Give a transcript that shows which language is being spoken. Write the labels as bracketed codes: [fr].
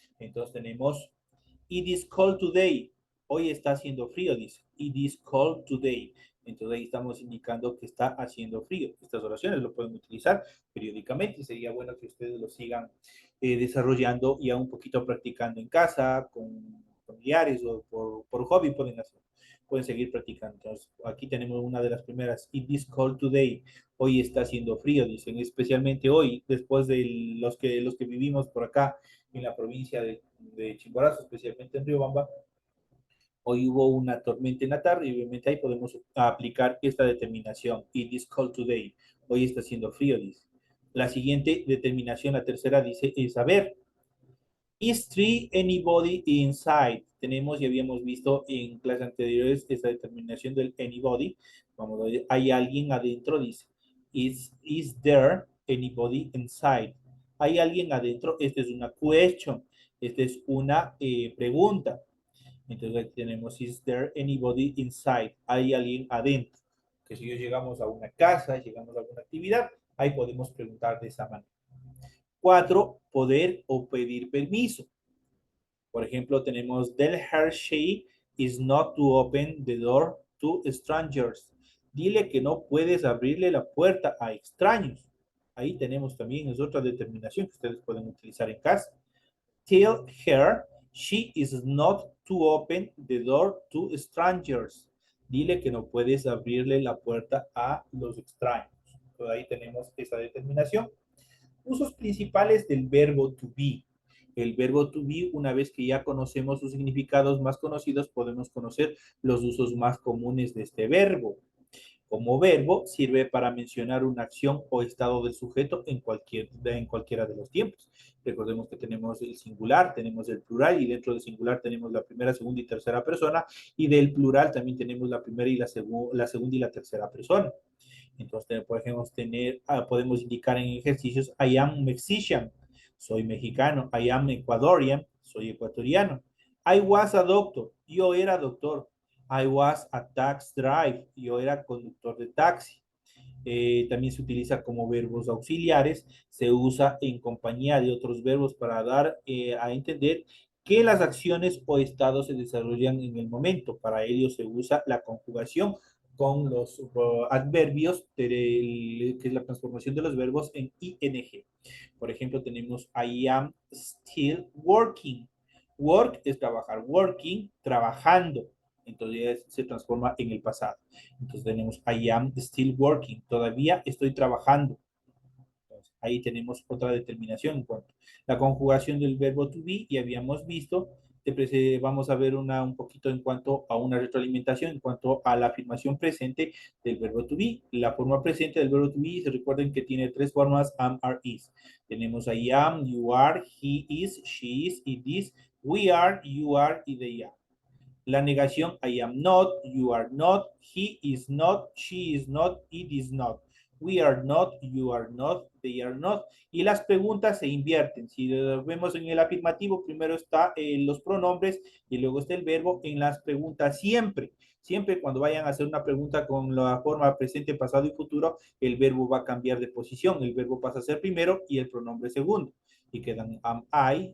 [es] Entonces tenemos, [en] it is cold today. [es] Hoy está haciendo frío, dice. [en] It is cold today. [es] Entonces ahí estamos indicando que está haciendo frío. Estas oraciones lo pueden utilizar periódicamente. Sería bueno que ustedes lo sigan desarrollando y aún un poquito practicando en casa, con familiares o por hobby pueden hacer. Pueden seguir practicando. Entonces, aquí tenemos una de las primeras. [en] It is cold today. [es] Hoy está haciendo frío, dicen, especialmente hoy, después de los que vivimos por acá en la provincia de Chimborazo, especialmente en Riobamba. Hoy hubo una tormenta en la tarde y obviamente ahí podemos aplicar esta determinación. [en] It is cold today. [es] Hoy está haciendo frío, dice. La siguiente determinación, la tercera, dice, es saber. [en] Is there anybody inside? [es] Tenemos y habíamos visto en clases anteriores esta determinación del anybody. Vamos a ver, hay alguien adentro, dice. [en] Is there anybody inside? [es] ¿Hay alguien adentro? Esta es una question. Esta es una pregunta. Entonces aquí tenemos, [en] is there anybody inside? [es] ¿Hay alguien adentro? Que si llegamos a una casa, llegamos a alguna actividad, ahí podemos preguntar de esa manera. 4, poder o pedir permiso. Por ejemplo, tenemos, [en] tell her she is not to open the door to strangers. [es] Dile que no puedes abrirle la puerta a extraños. Ahí tenemos también, es otra determinación que ustedes pueden utilizar en casa. [en] Tell her she is not to open the door to strangers. [es] Dile que no puedes abrirle la puerta a los extraños. Entonces ahí tenemos esa determinación. Usos principales del verbo to be. El verbo to be, una vez que ya conocemos sus significados más conocidos, podemos conocer los usos más comunes de este verbo. Como verbo, sirve para mencionar una acción o estado del sujeto en cualquiera de los tiempos. Recordemos que tenemos el singular, tenemos el plural, y dentro del singular tenemos la primera, segunda y tercera persona, y del plural también tenemos la primera y la segunda y la tercera persona. Entonces, por ejemplo, podemos indicar en ejercicios, [en] I am Mexican, [es] soy mexicano. [en] I am Ecuadorian, [es] soy ecuatoriano. [en] I was a doctor, [es] yo era doctor. [en] I was a tax driver, [es] yo era conductor de taxi. También se utiliza como verbos auxiliares, se usa en compañía de otros verbos para dar a entender que las acciones o estados se desarrollan en el momento. Para ello se usa la conjugación con los adverbios, que es la transformación de los verbos en ing. Por ejemplo, tenemos [en] I am still working. [es] Work es trabajar. Working, trabajando. Entonces se transforma en el pasado. Entonces tenemos [en] I am still working. [es] Todavía estoy trabajando. Entonces, ahí tenemos otra determinación en cuanto a la conjugación del verbo to be. Y habíamos visto, vamos a ver un poquito en cuanto a una retroalimentación, en cuanto a la afirmación presente del verbo to be. La forma presente del verbo to be, se recuerden que tiene tres formas, am, are, is. Tenemos [en] I am, you are, he is, she is, it is, we are, you are y they are. La negación, I am not, you are not, he is not, she is not, it is not. We are not, you are not, they are not. [es] Y las preguntas se invierten. Si vemos en el afirmativo, primero está los pronombres y luego está el verbo. En las preguntas siempre cuando vayan a hacer una pregunta con la forma presente, pasado y futuro, el verbo va a cambiar de posición. El verbo pasa a ser primero y el pronombre segundo. Y quedan [en] am I,